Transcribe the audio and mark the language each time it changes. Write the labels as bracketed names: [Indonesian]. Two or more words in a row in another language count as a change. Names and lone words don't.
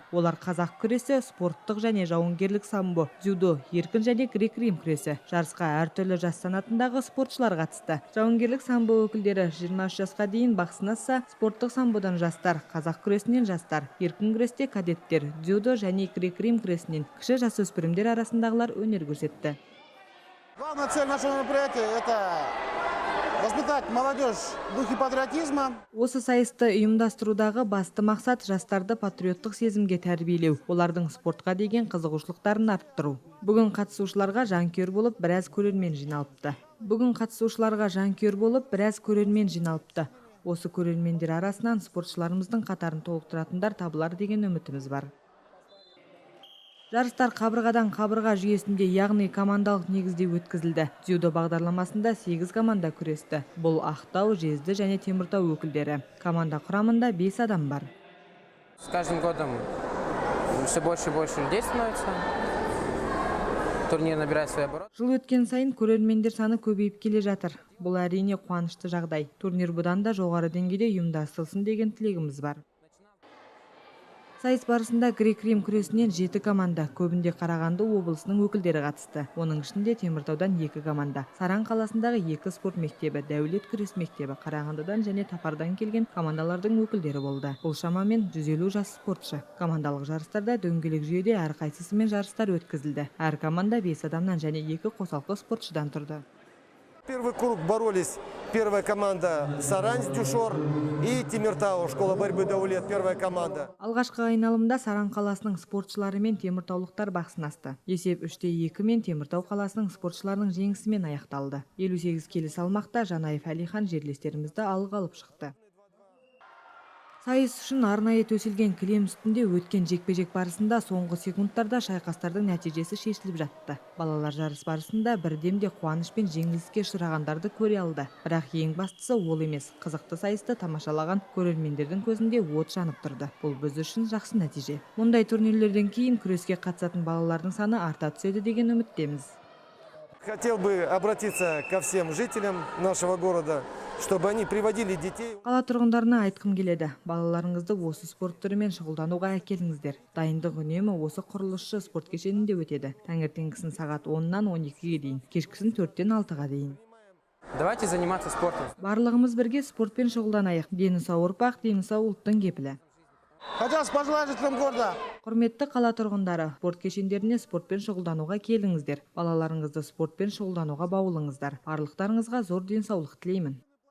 [Kazakh] Олар қазақ күресі, спорттық және жауынгерлік самбо, дзюдо, еркін және грек-рим күресі. Жарысқа әртүрлі жас санатындағы спортшылар қатысты. Жауынгерлік самбо өкілдері 23 жасқа дейін бақ сынасса, спорттық самбодан жастар, қазақ күресінен жастар, еркін күресте кадеттер, дзюдо және грек-рим күресінен кіші жасөспірімдер арасындағылар өнер көрсетті. [Russian] Главная цель нашего мероприятия – это воспитать молодежь в духе патриотизма. [Kazakh] Осы сайысты ұйымдастырудағы басты мақсат жастарды патриоттық сезімге тәрбиелеу, олардың спортқа деген қызығушылықтарын арттыру. Бүгін қатысушыларға жанкүйер болып біраз көрермен жиналыпты. Осы көрермендер арасынан спортшыларымыздың қатарын толықтыратындар табылар деген үмітіміз бар. Жарыстар қабырғадан қабырға жүйесінде, яғни командалық негізде өткізілді. Дзюдо бағдарламасында 8 команда күресті. Бұл Ақтау, Жезді және Теміртау өкілдері. Команда құрамында 5 адам бар. [Russian] С каждым годом все больше и больше людей становится. Турнир набирает свои обороты. [Kazakh] Жыл өткен сайын көрермендер саны көбейіп келе жатыр. Бұл әрине қуанышты жағдай. Турнир бұдан да жоғары деңгейде ұйымдастырылсын деген тілегіміз бар. Сайыс барысында грек-рим күресінен 7 команда, көбінде Қарағанды облысының өкілдері қатысты. Оның ішінде Теміртаудан 2 команда, Саран қаласындағы 2 спорт мектебі, Дәулет күрес мектебі, Қарағандыдан және Тапардан келген командалардың өкілдері болды. Бұл шамамен 150 жас спортшы. Командалық жарыстарда дөңгелек жүйеде әрқайсысымен жарыстар өткізілді. Әр команда 5 адамнан және 2 қосалқы спортшыдан тұрды. [Russian] Первый круг боролись первая команда Сарань, Тюшор и Темиртау, школа борьбы Даулет, первая команда. [Kazakh] Алғашқы айналымда Саран қаласының спортшылары мен теміртаулықтар бақ сынасты. Есеп 3-2 мен Теміртау қаласының спортшыларының жеңісімен аяқталды. 58 келі салмақта Жанаев Әлихан жерлестерімізді алға алып шықты. Сайыс үшін арнайы төселген кілем үстінде өткен жекпе-жек барысында соңғы секундтарда шайқастардың нәтижесі шешіліп жатты. Балалар жарыс барысында бірдемде қуаныш пен жеңіліске ұшырағандарды көре алды. Бірақ ең бастысы ол емес. Қызықты сайысты тамашалаған көрермендердің көзінде от жанып тұрды. Бұл біз үшін жақсы нәтиже. Мұндай турнирлерден кейін күреске қатысатын балалардың саны арта түседі деген үміттеміз. [Russian] Хотел бы обратиться ко всем жителям нашего города, чтобы они приводили детей. [Kazakh] Қала тұрғындарына айтқым келеді. Балаларыңызды осы спорт түрімен шұғылдануға әкеліңіздер. Дайындық үнемі осы құрылысшы спорт кешенінде өтеді. Таңертеңгісін сағат 10-нан 12-ге дейін, кешкісін 4-тен 6-ға дейін. [Russian] Давайте заниматься спортом. [Kazakh] Барлығымыз бірге спортпен шұғылданайық. Дені сау ұрпақ, дені сау ұлттың кепілі. [Russian] Хотелось пожелать жителям города. [Kazakh] Құрметті қала тұрғындары, спорт кешендеріне спортпен шұғылдануға келіңіздер. Балаларыңызды спортпен шұғылдануға баулыңыздар. Барлықтарыңызға зор денсаулық тілеймін.